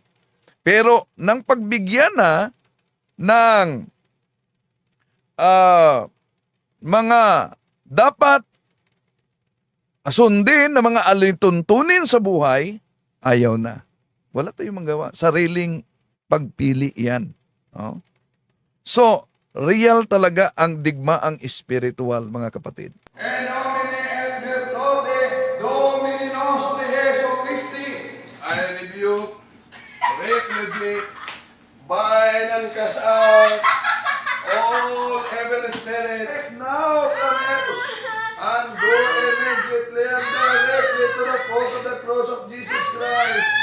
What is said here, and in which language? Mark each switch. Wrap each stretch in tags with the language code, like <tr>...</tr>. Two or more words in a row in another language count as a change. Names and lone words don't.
<tl>Pero nang pagbigyan na ng mga dapat sundin na mga alituntunin sa buhay, ayaw na. Wala tayong magawa. Sariling pagpili yan. No? So, real talaga ang digmaang espiritual, mga kapatid.</tl> <la>En nomine et virtute Domini nostri Jesu Christi,</la> <en>I rebuke, repudiate, bind and cast out all evil spirits now from us, and go immediately and directly to the foot of the cross of Jesus Christ.</en>